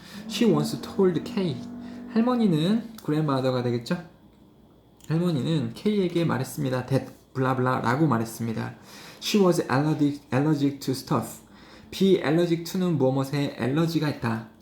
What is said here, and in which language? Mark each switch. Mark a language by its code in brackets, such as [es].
[en] She once told K [ko] 할머니는 grandmother가 되겠죠? 할머니는 K에게 말했습니다. that 블라블라 라고 말했습니다. [en] She was allergic to stuff be allergic to는 [ko] 무엇에 알러지가 있다.